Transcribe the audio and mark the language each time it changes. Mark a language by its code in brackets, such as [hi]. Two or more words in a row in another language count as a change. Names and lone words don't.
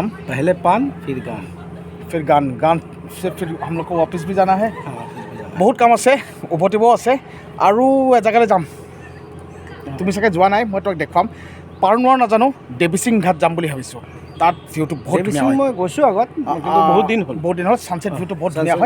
[hi] पहले पान फिर गान फिर गान से फिर हम लोग को वापस भी जाना है [as] বহুত কাম আছে উভতিবও আছে আৰু এজেগালৈ যাম তুমি চাগে যোৱা নাই মই তোমাক দেখুৱাম পাৰ নোৱাৰ নাজানো দেবিসিং ঘাট যাম বুলি ভাবিছোঁ তাত ভিউটো বহুত ধুনীয়া হয় মই গৈছোঁ আগত কিন্তু বহুত দিন হ'ল [en] sunset viewটো [as] বহুত ধুনীয়া হয়